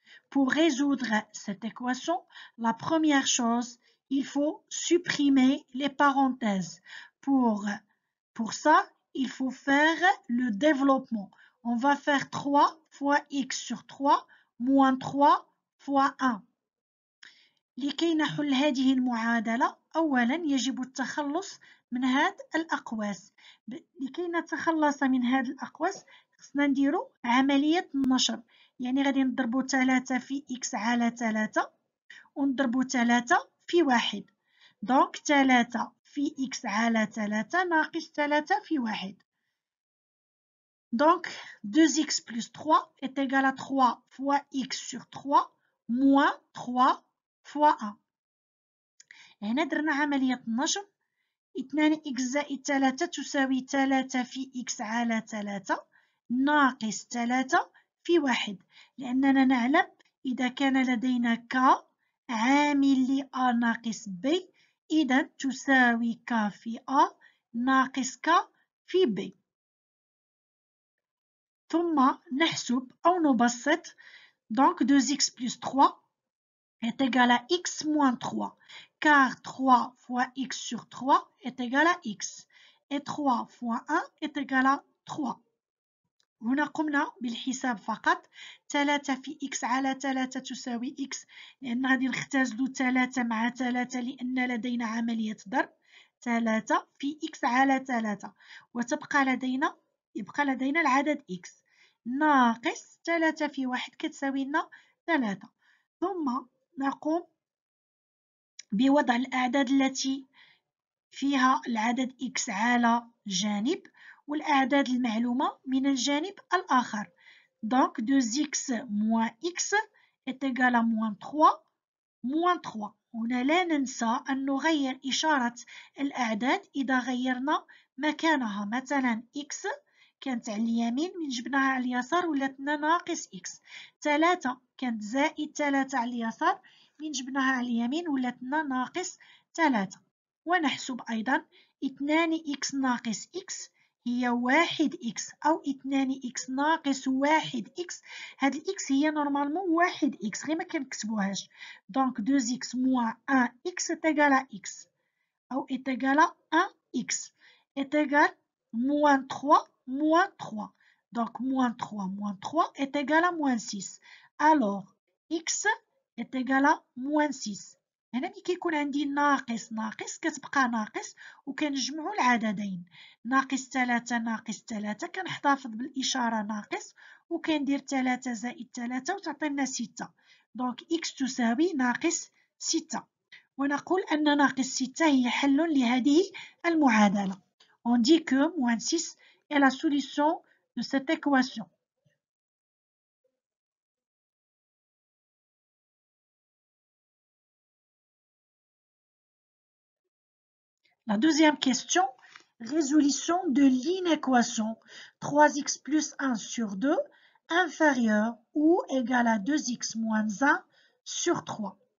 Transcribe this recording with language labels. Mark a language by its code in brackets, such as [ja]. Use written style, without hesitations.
[fr] Pour résoudre cette équation, la première chose, il faut supprimer les parenthèses. Pour ça, il faut faire le développement. On va faire 3 fois x sur 3 moins 3 fois 1. [ar] لكي نحل هذه المعادلة أولا يجب التخلص من هذه الأقواس. لكي نتخلص من هذه الأقواس خصنا نديرو عملية النشر، يعني غادي نضربو 3 في x على 3 ونضربو 3 في 1. دونك 3 في x على 3 ناقص 3 في 1. [fr] Donc 2x plus 3 est égal à 3 fois x sur 3 moins 3 fois 1. [ar] هنا درنا عملية النشر. 2x زائد 3 تساوي 3 في x على 3 ناقص 3 في 1، لأننا نعلم إذا كان لدينا k عامل ل a ناقص b إذا تساوي k في a ناقص k في b. ثم نحسب أو نبسط. [fr] Donc 2x plus 3 est égal à x moins 3, car 3 fois x sur 3 est égal à x, et 3 fois 1 est égal à 3. [ar] هنا قمنا بالحساب فقط. 3 في x على 3 تساوي x، لأن غادي نختزلو 3 مع 3 لأن لدينا عملية ضرب. 3 في x على 3 وتبقى يبقى لدينا العدد x ناقص 3 في 1 كتساوي لنا 3. ثم نقوم بوضع الأعداد التي فيها العدد x على جانب والأعداد المعلومة من الجانب الآخر. [fr] Donc 2x moins x est égal à moins 3 moins 3. [ar] هنا لا ننسى أن نغير إشارة الأعداد إذا غيرنا مكانها. مثلا x كانت على اليمين من جبناها على اليسار ولات لنا ناقص x. 3 كانت زائد 3 على اليسار من جبناها على اليمين ولات لنا ناقص 3. ونحسب أيضا 2x ناقص x هي 1x أو 2x ناقص 1x. هاد الإكس هي نورمالمون 1x غير ما كنكتبوهاش. [fr] دونك 2x moins 1x est égal à x أو est égal à 1x est égal moins 3 moins 3. Donc moins 3 moins 3 est égal à moins 6. Alors x est égal à moins 6. [ar] هنا ملي كيكون عندي ناقص ناقص كتبقى ناقص وكنجمعو العددين. ناقص 3 ناقص 3 كنحتفظ بالإشارة ناقص وكندير 3 زائد 3 وتعطينا 6. دونك x تساوي ناقص 6. ونقول أن ناقص 6 هي حل لهذه المعادلة. [fr] On dit que moins 6 est la solution de cette équation. La deuxième question, résolution de l'inéquation 3x plus 1 sur 2 inférieur ou égal à 2x moins 1 sur 3.